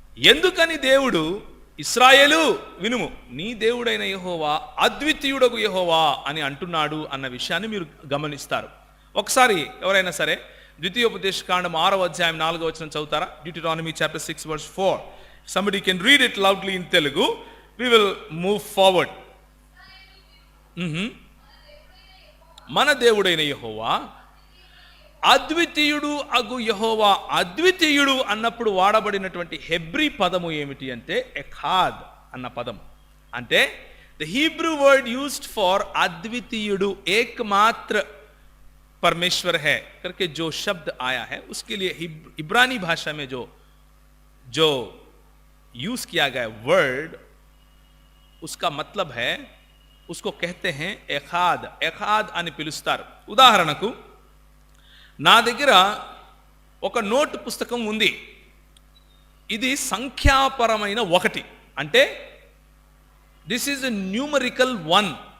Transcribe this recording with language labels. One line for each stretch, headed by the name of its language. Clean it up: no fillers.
Telugu: ఎందుకని దేవుడు ఇశ్రాయేలు వినుము, నీ దేవుడైన యెహోవా అద్వితీయుడగు యెహోవా అని అంటున్నాడు అన్న విషయాన్ని మీరు గమనిస్తారు. ఒకసారి ఎవరైనా సరే ద్వితీయోపదేశకాండం 6వ అధ్యాయం 4వ వచనం చదువుతారా?
English: Deuteronomy chapter 6 verse 4. Somebody can read it loudly in Telugu. We will move forward.
Telugu: మన దేవుడైన యెహోవా అద్వితీయుడు అగు యెహోవా. అద్వితీయుడు అన్నప్పుడు వాడబడినటువంటి హెబ్రీ పదము ఏమిటి అంటే ఎఖాద్ అన్న పదము.
Hindi: అంటే
English: the Hebrew word used for
Hindi: అద్వితీయుడు, एकमात्र परमेश्वर है करके जो शब्द आया है, उसके लिए इब्रानी भाषा में जो यूज किया गया वर्ड, उसका मतलब है, उसको कहते हैं एखाद.
Telugu: एखाद అని పిలుస్తారు. ఉదాహరణకు నా దగ్గర ఒక నోట్ పుస్తకం ఉంది. ఇది సంఖ్యాపరమైన 1 అంటే
English: This is a numerical 1.